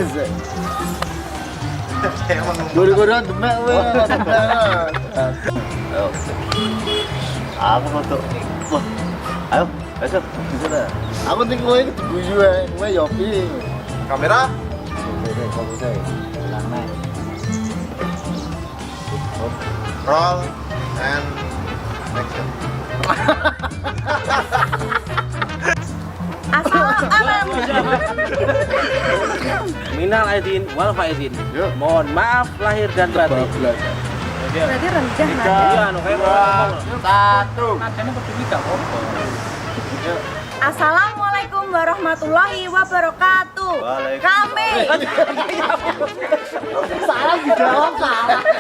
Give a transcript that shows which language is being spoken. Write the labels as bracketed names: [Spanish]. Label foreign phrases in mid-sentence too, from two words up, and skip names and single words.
[Javanese] Guru-guru demek kowe. [Indonesian] Aku mau tuh. Wah. Ayo, besok bisa dah. [Javanese] Aku ning kowe iki diguyu ae, kowe yo piye? [Indonesian] Kamera. [English] Roll and action. [Arabic] Minal aidin wal faizin. [Indonesian] Mohon maaf lahir dan batin. Berarti rendah nada. Iya, anu kayak ngomong. Satu. [Arabic] Assalamualaikum warahmatullahi wabarakatuh. [Indonesian] Kami Salah dijawab salah.